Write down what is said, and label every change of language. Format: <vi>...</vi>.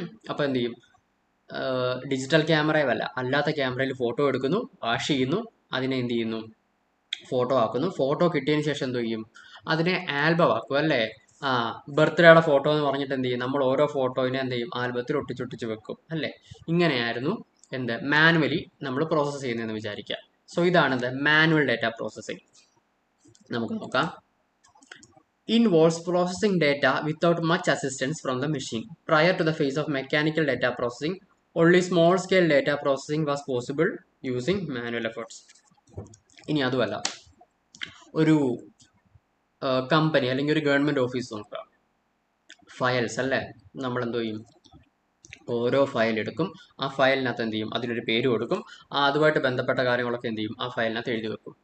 <ml>അപ്പോൾ എന്ത് ചെയ്യും, ഡിജിറ്റൽ ക്യാമറയല്ല, അല്ലാത്ത ക്യാമറയിൽ ഫോട്ടോ എടുക്കുന്നു, വാഷ് ചെയ്യുന്നു, അതിനെ എന്ത് ചെയ്യുന്നു, ഫോട്ടോ ആക്കുന്നു. ഫോട്ടോ കിട്ടിയതിന് ശേഷം എന്തോ ചെയ്യും, അതിനെ ആൽബം ആക്കും അല്ലേ? ആ ബർത്ത്ഡേയുടെ ഫോട്ടോ എന്ന് പറഞ്ഞിട്ട് എന്ത് ചെയ്യും, നമ്മൾ ഓരോ ഫോട്ടോയിനെ എന്ത് ചെയ്യും, ആൽബത്തിൽ ഒട്ടിച്ചൊട്ടിച്ച് വെക്കും അല്ലേ? ഇങ്ങനെയായിരുന്നു എന്ത് മാനുവലി നമ്മൾ പ്രോസസ്സ് ചെയ്യുന്നതെന്ന് വിചാരിക്കുക. സോ ഇതാണ് എന്ത് മാനുവൽ ഡേറ്റ പ്രോസസ്സിംഗ്. നമുക്ക് നോക്കാം.</ml> <en>Involves processing data without much assistance from the machine. Prior to the phase of mechanical data processing, only small scale data processing was possible using manual efforts.</en> <ml>ഇനി അതുമല്ല, ഒരു company അല്ലെങ്കിൽ ഒരു government office നോക്കുക. Files അല്ലേ, നമ്മൾ എന്തോ ചെയ്യും, ഓരോ ഫയൽ എടുക്കും, ആ ഫയലിനകത്ത് എന്ത് ചെയ്യും, അതിനൊരു പേര് കൊടുക്കും, അതുമായിട്ട് ബന്ധപ്പെട്ട കാര്യങ്ങളൊക്കെ എന്ത് ചെയ്യും, ആ ഫയലിനകത്ത് എഴുതി വെക്കും.</ml>